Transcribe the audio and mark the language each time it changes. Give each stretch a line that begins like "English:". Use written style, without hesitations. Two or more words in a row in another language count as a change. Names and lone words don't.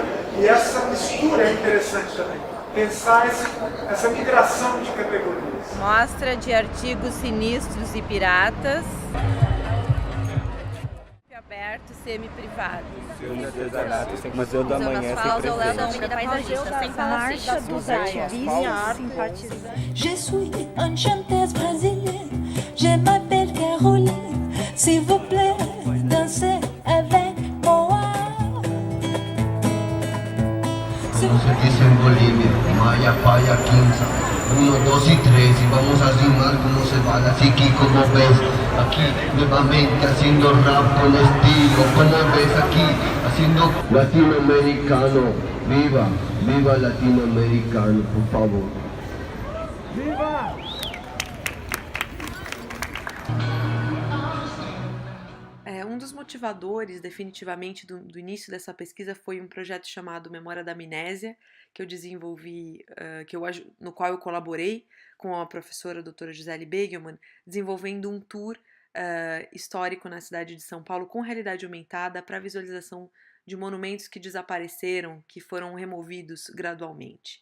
Portuguese: E essa mistura é interessante também. Pensar essa migração de categorias. Mostra de artigos sinistros e piratas. Aberto, semi-privado. Museu de Artesanato, Museu da Manhã sem presente. Marcha dos ativistas simpatizantes.
French: Je suis une chanteuse brésilienne, je m'appelle Caroline, s'il vous plaît, dansez avec moi.
Spanish: Como se dice en Bolivia, Maya, Paya, Quinza, 1, 2 y 3, y vamos a rimar como se va, así que como ves, aquí nuevamente haciendo rap con estilo, como ves aquí, haciendo latinoamericano, viva, viva latinoamericano, por favor. Viva!
Portuguese: Um dos motivadores, definitivamente, do início dessa pesquisa foi um projeto chamado Memória da Amnésia, que eu desenvolvi, no qual eu colaborei com a professora doutora Gisele Begelman, desenvolvendo um tour histórico na cidade de São Paulo com realidade aumentada para visualização de monumentos que desapareceram, que foram removidos gradualmente.